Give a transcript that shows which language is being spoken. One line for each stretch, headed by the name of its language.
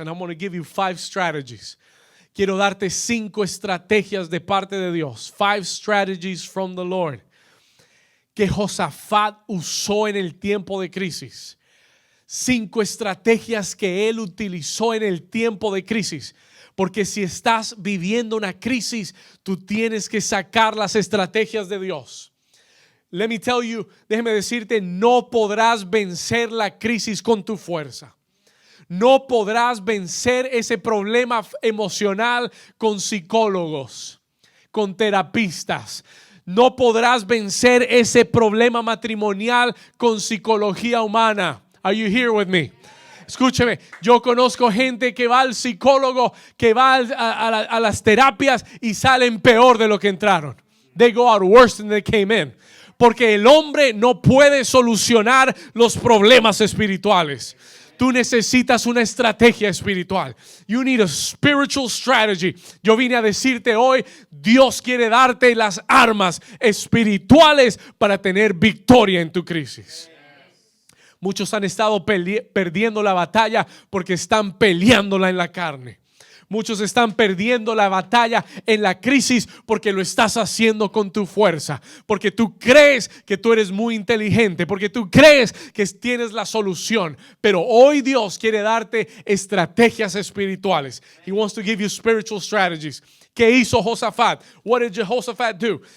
English: And I'm going to give you 5 strategies.
Spanish: Quiero darte 5 estrategias de parte de Dios.
English: 5 strategies from the Lord.
Spanish: Que Josafat usó en el tiempo de crisis. 5 estrategias que él utilizó en el tiempo de crisis. Porque si estás viviendo una crisis, tú tienes que sacar las estrategias de Dios.
English: Let me tell you,
Spanish: déjeme decirte, no podrás vencer la crisis con tu fuerza. No podrás vencer ese problema emocional con psicólogos, con terapistas. No podrás vencer ese problema matrimonial con psicología humana.
English: Are you here with me?
Spanish: Escúcheme, yo conozco gente que va al psicólogo, que va a las terapias y salen peor de lo que entraron.
English: They go out worse than they came in.
Spanish: Porque el hombre no puede solucionar los problemas espirituales. Tú necesitas una estrategia espiritual.
English: You need a spiritual strategy.
Spanish: Yo vine a decirte hoy, Dios quiere darte las armas espirituales para tener victoria en tu crisis. Muchos han estado perdiendo la batalla porque están peleándola en la carne. Muchos están perdiendo la batalla en la crisis porque lo estás haciendo con tu fuerza, porque tú crees que tú eres muy inteligente, porque tú crees que tienes la solución. Pero hoy Dios quiere darte estrategias espirituales.
English: He wants to give you spiritual strategies.
Spanish: ¿Qué hizo Josafat?
English: What did Jehoshaphat do?